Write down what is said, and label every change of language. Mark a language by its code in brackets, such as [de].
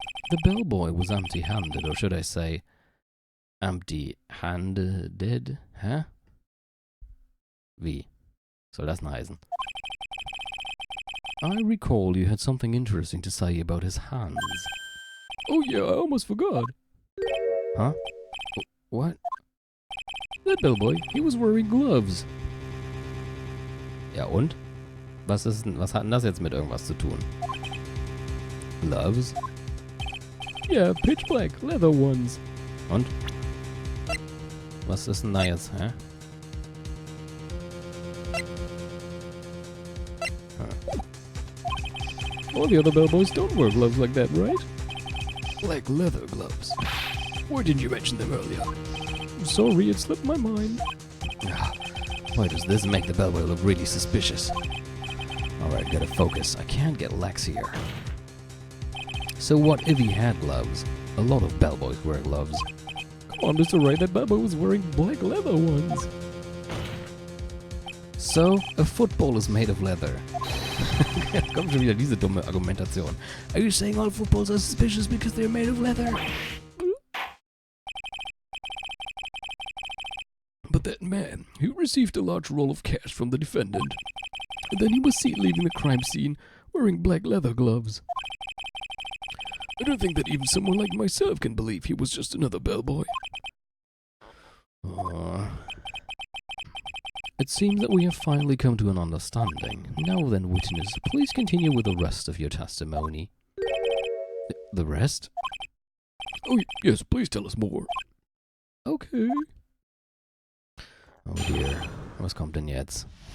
[en] The bellboy was empty-handed, or should I say, empty-handed? [de] Hä? Wie? Soll das denn heißen? [en] I recall you had something interesting to say about his hands. Oh yeah, I almost forgot. Huh? What? That bellboy, he was wearing gloves. [de] Ja und? Was hat denn das jetzt mit irgendwas zu tun? [en] Gloves? Yeah, pitch black, leather ones. [de] Und? Was ist denn da jetzt, hä? [en] All the other bellboys don't wear gloves like that, right? Like leather gloves. Why didn't you mention them earlier? Sorry, it slipped my mind. Why does this make the bellboy look really suspicious? Alright, gotta focus. I can't get Lex here. So what if he had gloves? A lot of bellboys wear gloves. Come on, Mr. Wright, that bellboy was wearing black leather ones. So, a football is made of leather. [de] Kommt schon wieder diese dumme Argumentation. [en] Are you saying all footballs are suspicious because they're made of leather? But that man, he received a large roll of cash from the defendant. And then he was seen leaving the crime scene wearing black leather gloves. I don't think that even someone like myself can believe he was just another bellboy. It seems that we have finally come to an understanding. Now then, witness, please continue with the rest of your testimony. The rest? Oh, yes, please tell us more. Okay. Oh dear, [de] was kommt denn jetzt?